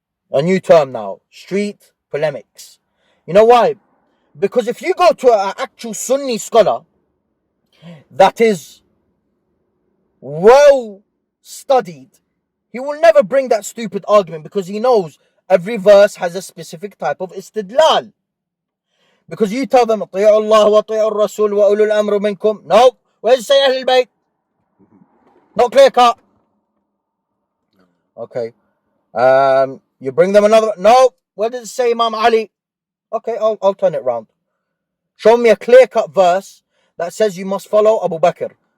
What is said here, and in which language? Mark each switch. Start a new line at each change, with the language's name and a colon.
English: A new term now, street polemics. You know why? Because if you go to an actual Sunni scholar that is well studied, he will never bring that stupid argument, because he knows every verse has a specific type of istidlal. Because you tell them,
Arabic: أطيعوا الله وأطيعوا الرسول وأولو الأمر منكم.
English: No, where's it say Ahlul Bayt? Not clear cut. Okay. You bring them another. No, where does it say Imam Ali? Okay, I'll turn it round. Show me a clear cut verse that says you must follow Abu Bakr.